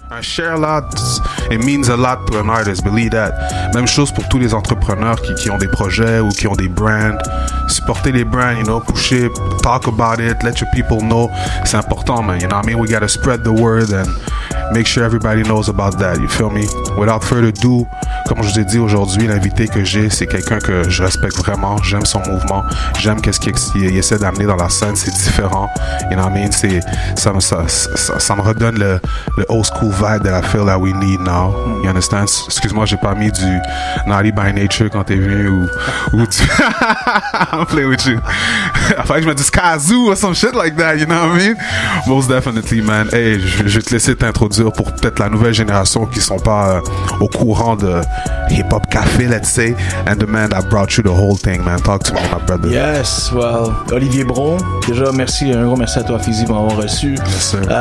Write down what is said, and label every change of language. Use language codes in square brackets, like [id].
[en] Un share lot, it means a lot to an artist, believe that. [fr] Même chose pour tous les entrepreneurs qui ont des projets ou qui ont des brands. Supporter les brands, [en] you know, pusher, talk about it, let your people know. [fr] C'est important, [en] man. You know what I mean? We gotta spread the word and make sure everybody knows about that. You feel me? Without further ado, [fr] comme je vous ai dit aujourd'hui, l'invité que j'ai, c'est quelqu'un que je respecte vraiment. J'aime son mouvement. J'aime qu'est-ce qu'il essaie d'amener dans la scène. C'est différent. [en] You know what I mean? [fr] Ça me redonne le [en] old school vibe that I feel that we need now. You understand? [fr] Excuse-moi, j'ai pas mis du Naughty by Nature quand t'es venu ou du... [en] I'm playing with you. [fr] Fallait que je me dise [en] Kazoo or some shit like that, you know what I mean? Most definitely, man. [fr] Hey, je vais te laisser t'introduire pour peut-être la nouvelle génération qui sont pas au courant de hip-hop café, [en] let's say, and the man that brought you the whole thing, man. Talk to me, my brother. Yes, well, [fr] Olivier Bron, déjà merci, un gros merci à toi, Fizi, pour m'avoir reçu. [en] Yes, sir.